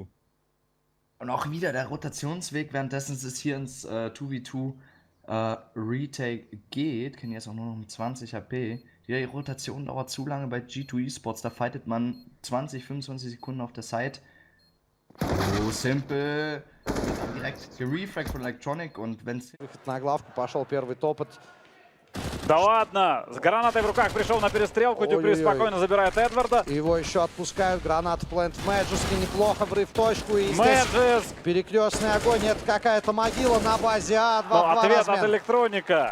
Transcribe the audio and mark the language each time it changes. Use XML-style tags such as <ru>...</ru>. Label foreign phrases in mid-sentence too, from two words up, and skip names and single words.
<de>Und auch wieder der Rotationsweg, währenddessen es hier ins 2v2 Retake geht. Kennen jetzt auch nur noch mit 20 HP. Die Rotation dauert zu lange bei G2 Esports. Da fightet man 20, 25 Sekunden auf der Side. s1mple direkt gerefragt von Electronic und wenn's...</de> <ru>Выход на главку, пошел первый топот. Да ладно, с гранатой в руках пришел на перестрелку, Дюпри спокойно забирает Эдварда. Его еще отпускают, гранат плент в Мэджиске, неплохо, врыв точку. И Мэджис! Перекрестный огонь, это какая-то могила на базе А. Ответ от Электроника.</ru>